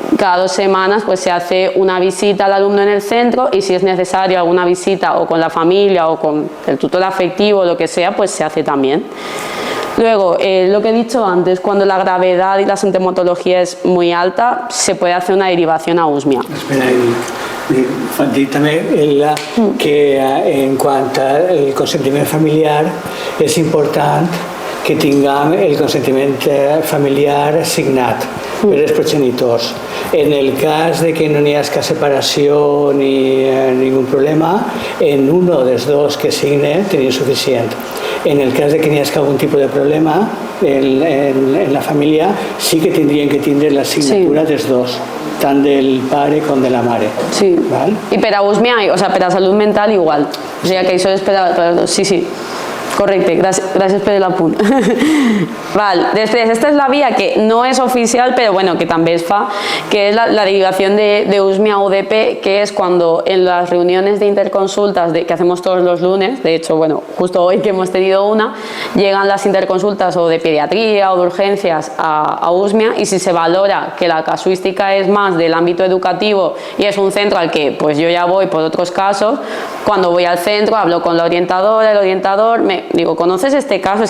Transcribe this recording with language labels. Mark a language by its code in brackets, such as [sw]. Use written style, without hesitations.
[es] cada 2 semanas pues se hace una visita al alumno en el centro y si es necesario alguna visita o con la familia o con el tutor afectivo o lo que sea, pues se hace también. Luego, lo que he dicho antes, cuando la gravedad y la sintomatología es muy alta, se puede hacer una derivación a USMIA. [ca] Espera, dir també que en quant al consentiment familiar és important que tinguem el consentiment familiar signat per els progenitors. En el cas de que no n'hi hagi separació ni ningú problema, en uno dels dos que signe tenia suficient. En el cas de que n'hi hagi algun tipus de problema en la família, sí que tindrien que tindre la signatura dels dos, tant del pare com de la mare. Sí. [es] ¿Vale? Y para USMIA, o sea, para salud mental igual. O sea, que eso es para... Sí, sí. [ca] Correcte, gràcies per l'apunt. Després, esta és la via que no és oficial, però bueno, que també es fa, [es] que es la derivación de USMIA a UDP, que es cuando en las reuniones de interconsultas que hacemos todos los lunes, de hecho, bueno, justo hoy que hemos tenido una, llegan las interconsultas o de pediatría o de urgencias a USMIA y si se valora que la casuística es más del ámbito educativo y es un centro al que pues yo ya voy por otros casos, cuando voy al centro hablo con la orientadora, el orientador me digo, ¿conoces este caso?